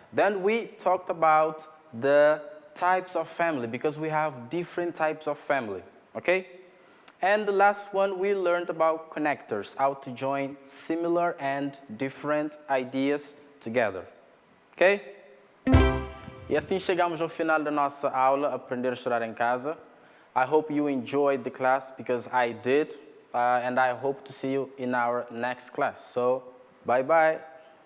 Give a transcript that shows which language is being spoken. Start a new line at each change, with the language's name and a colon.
English: Then we talked about the types of family because we have different types of family, okay? And the last one we learned about connectors, how to join similar and different ideas together, okay?
Portuguese: E assim chegamos ao final da nossa aula, Aprender a Chorar em Casa.
English: I hope you enjoyed the class because I did, and I hope to see you in our next class. So, bye-bye.